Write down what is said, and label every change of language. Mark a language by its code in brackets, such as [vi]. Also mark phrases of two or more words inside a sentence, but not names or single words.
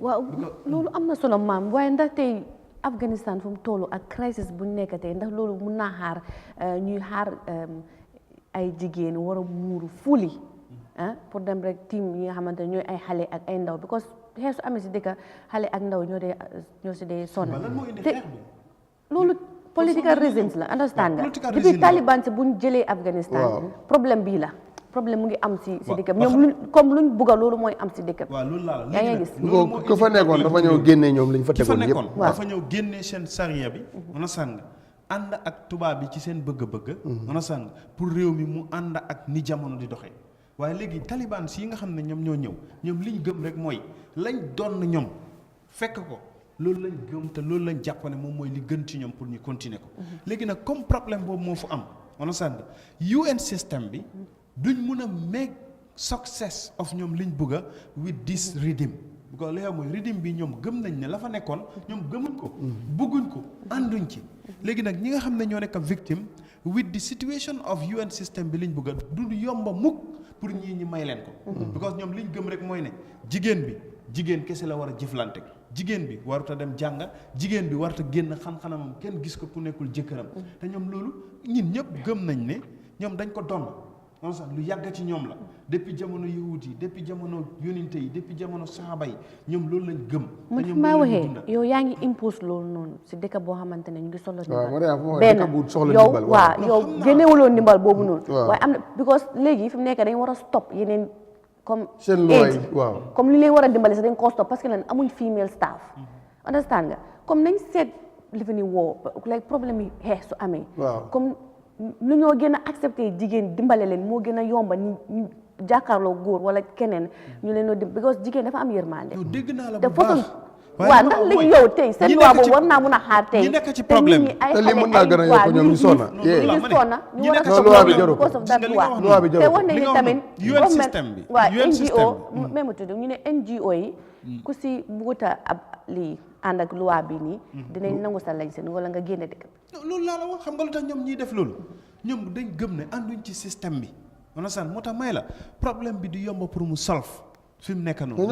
[wo] waaw loolu am na solo maam waaye ndax tey Afghanistan fu mu toll ak crisis bu nekk tey ndax loolu mun naa xaar ñuy xaar ay jigéen war a muuru fuli pour dem rek team yi nga xamante ne ñooy ay xale ak ay ndaw because xeex su amee si dëkk xale ak ndaw ñoo si dee sonn te loolu [en] political reasons [wo] la understand nga depuis Taliban si buñ jëlee Afghanistan problème bii la problème mu ngi am si dëkk bi ñoom comme luñ bugga loolu mooy am si dëkk bi waaw loolu laa yaa ngi gis ko fa nekkoon dafa ñëw génnee ñoom liñ fa tegoon yëpp dafa ñëw génnee seen sariya bi mën a sàng ànd ak tubaab bi ci seen bëgg-bëgg mën a sàng pour réew mi mu ànd ak ni jamono di doxee waaye léegi Taliban si yi nga xam ne ñoom ñoo ñëw ñoom liñ gëm rek mooy lañ doon ñoom fekk ko loolu lañ gëm te loolu lañ jàpp ne moom mooy li gën ci ñoom pour ñu continuer ko léegi nag comme problème boobu moo fa am on sand UN système bi duñ mun a [en] make success of [wo] ñoom liñ bëgga [en] with this rhythm [wo] bu ko léegi mooy rhythm bi ñoom gëm nañ ne la fa nekkoon ñoom gëmuñ ko bëgguñ ko ànduñ ci léegi nag ñi nga xam ne ñoo nekk victime [en] with the situation of [wo] UN système bi liñ bëgga du yomba mukk pour ñii ñi may leen ko because ñoom liñ gëm rek mooy ne jigéen kese la war a jëflante jigéen bi waruta dem jànga jigéen bi waruta génn xam-xamam kenn gis ko ku nekkul jëkkëram te ñoom loolu ñun ñëpp gëm nañ ne ñoom dañ ko doon on sax lu yàgg ci ñoom la depuis jamono yahut yi depuis jamono yoninte yi depuis jamono saxaaba yi ñoom loolu lañ gëm mu fi maa waxee yow yaa ngi impose loolu noonu si dëkk boo xamante ne ñu ngi soxla ndimbal benn yow génnewuloo ndimbal boobu noonu waaye am na because léegi fi mu nekk dañ war a stop yeneen comme aid comme li leen war a dimbale sax dañ ko stop [fr] parce que [wo] lan amuñ [en] female staff [wo] understand nga comme nañ seet li fi ni woo like problème yi xeex su amee comme lu ñoo gën a accepté jigéen dimbale leen moo gën a yomba ñu jàkkaarloo góor wala keneen ñu leen di because jigéen dafa am yërmande dégg naa la te bu façon baax waaw ndax léegi yow tey seen loi boobu war naa mun a xaar tey ñi nekk ci problème te lii mën naa gën a yokk ñoom ñu sonna ñu war a loi bi jaru ko [en] because of that [wo] loi bi te jaru wax nañu tamit UN système bi waaw UN système NGO même tudd ñu ne NGO yi ku si buguta ab lii ànd ak loi bi nii dinañ nangu sa lañ seen wala nga génne dëkk loolu laa la wax xam nga lu tax ñoom ñiy def loolu ñoom dañ gëm ne ànduñ ci système bi understand moo tax may la problème bi du yomb pour mu solve fi mu nekk noonu